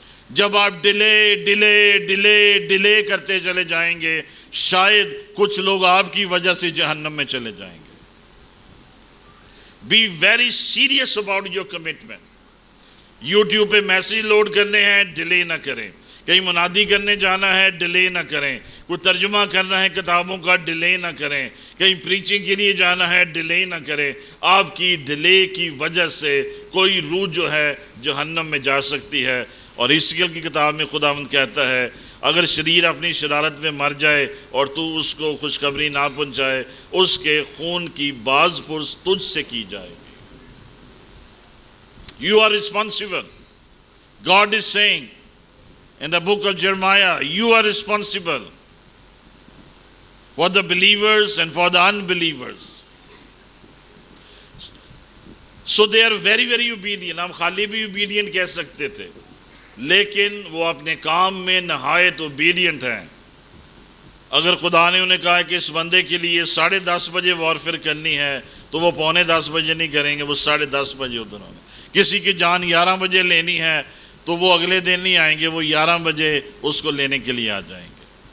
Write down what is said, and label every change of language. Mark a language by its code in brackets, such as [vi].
[ur] جب آپ ڈیلے کرتے چلے جائیں گے, شاید کچھ لوگ آپ کی وجہ سے جہنم میں چلے جائیں گے. [en] Be very serious about your commitment. [ur] YouTube پہ میسیج لوڈ کرنے ہیں, ڈیلے نہ کریں. کہیں منادی کرنے جانا ہے, ڈیلے نہ کریں. کوئی ترجمہ کرنا ہے کتابوں کا, ڈیلے نہ کریں. کہیں پریچنگ کے لیے جانا ہے, ڈیلے نہ کریں. آپ کی ڈیلے کی وجہ سے کوئی روح جو ہے جہنم میں جا سکتی ہے. اور حزقیل کی کتاب میں خداوند کہتا ہے, اگر شریر اپنی شرارت میں مر جائے اور تو اس کو خوشخبری نہ پہنچائے, اس کے خون کی باز پرس تجھ سے کی جائے گی. [en] You are responsible. God is saying in the book of Jeremiah, you are responsible for the believers and for the unbelievers. So they are very very obedient. [ur] ہم خالی بھی obedient کہہ سکتے تھے, لیکن وہ اپنے کام میں نہایت اوبیڈینٹ ہیں. اگر خدا نے انہیں کہا کہ اس بندے کے لیے 10:30 بجے وارفیئر کرنی ہے تو وہ 9:45 بجے نہیں کریں گے, وہ 10:30 بجے ادھر ہونے. کسی کی جان 11 بجے لینی ہے تو وہ اگلے دن نہیں آئیں گے, وہ 11 بجے اس کو لینے کے لیے آ جائیں گے.